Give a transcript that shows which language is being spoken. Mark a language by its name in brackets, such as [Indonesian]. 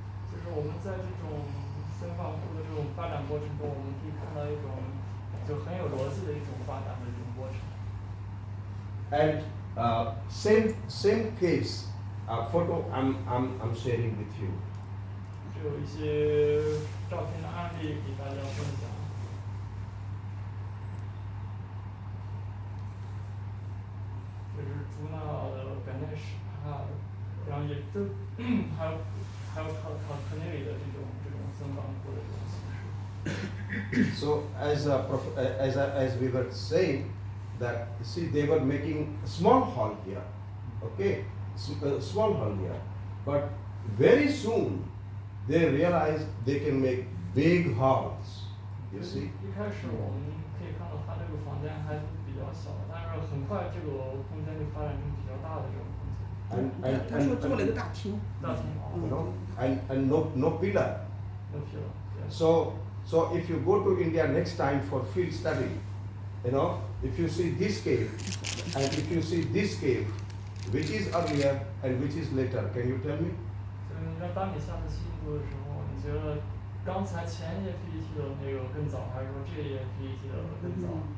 [Chinese] 就是我们在这种森房户的这种发展过程中，我们可以看到一种就很有逻辑的一种发展的这种过程。 [English] And same case photo I'm sharing with you. [Chinese] 这有一些照片的案例给大家分享。这是朱纳的Ganesh，然后也都还有考科内里的这种森房户的这种形式。 [English] So as we were saying, that see they were making a small hall here, okay, small hall here, but very soon they realized they can make big halls. You see? [Chinese] 一开始我们可以看到它这个房间还比较小，但是很快这个空间就发展成比较大的这种空间。他说做了一个大厅。大厅。 [English] You know, and no pillar. No pillar. Yeah. So if you go to India next time for field study, you know, if you see this cave and if you see this cave, which is earlier and which is later, can you tell me? [Chinese] 那当你下次去印度的时候，你觉得刚才前一页 PPT 的那个更早，还是说这一页 PPT 的更早？